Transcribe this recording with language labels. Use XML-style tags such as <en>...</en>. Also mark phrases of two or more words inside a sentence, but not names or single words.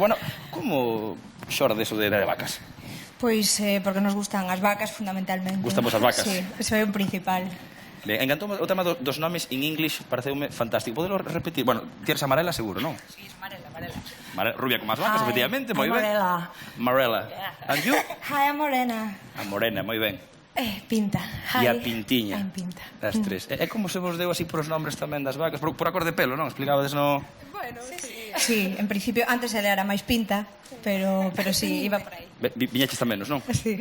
<gl>Bueno, como xorde eso de vacas? Pois porque nos gustan as vacas fundamentalmente. Gustamos as vacas? Sí, ese é o principal. Ben, encantou o tema dos nomes</gl> <en>in English,</en> <gl>pareceume fantástico. Podelo repetir? Bueno, tienes amarela seguro, non? Sí, amarela. Rubia con más vacas, efectivamente, moi ben. Morela. Morela.</gl> <en>And you? Hi, I'm Morena.</en> <gl>A morena, moi ben. Pinta. E a pintiña.</gl> <en>I'm Pinta.</en> <gl>As tres. É como se vos deu así por os nombres tamén das vacas, por a cor de pelo, non? Explicabades no... Bueno, sí, en principio, antes ele era máis Pinta, pero sí, iba por aí. Viñeches tamén, non? Sí.</gl>